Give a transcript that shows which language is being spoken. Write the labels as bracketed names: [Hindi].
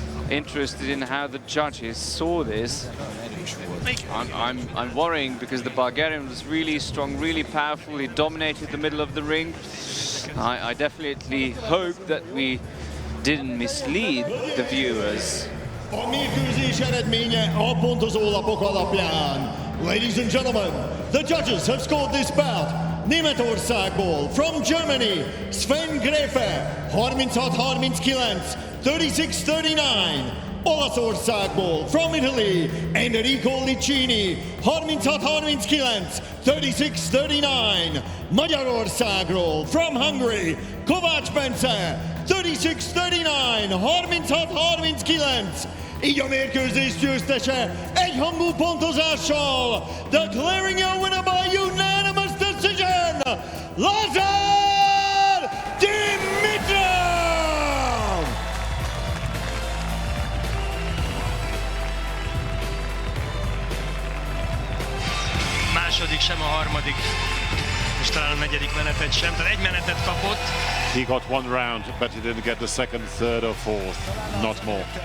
[English] interested in how the judges saw this. I'm worrying because the Bulgarian was really strong, really powerful. He dominated the middle of the ring. I definitely hope that we didn't mislead the viewers. [Hungarian] A mérkőzés eredménye a pontozólapok alapján. [English] Ladies and gentlemen, the judges have scored this bout. [Hungarian] Németországból, [English] from Germany, [Hungarian] Sven Gräfe, 36-39, 36-39. Olaszországból, [English] from Italy, [Hungarian] Enrico Licini, 36-39, 36-39. Magyarországról, [English] from Hungary, [Hungarian] Kovács Bence, 36-39, 36-39. Így a mérkőzés győztese egyhangú pontozással, [English] declaring a winner by unanimous decision, Lazar Dimitrov! [Hungarian] Második sem, a harmadik, és talán a negyedik menetet sem, tehát egy menetet kapott. [English] He got one round, but he didn't get the second, third or fourth, not more.